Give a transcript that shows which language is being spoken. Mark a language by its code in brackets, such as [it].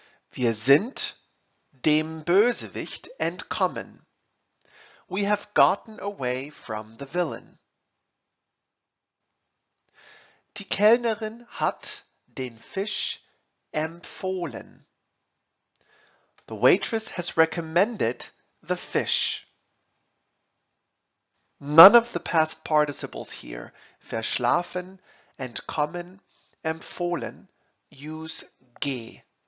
[de] Wir sind dem Bösewicht entkommen. [en] We have gotten away from the villain. [de] Die Kellnerin hat den Fisch empfohlen. [en] The waitress has recommended the fish. None of the past participles here, verschlafen, entkommen, empfohlen, use ge.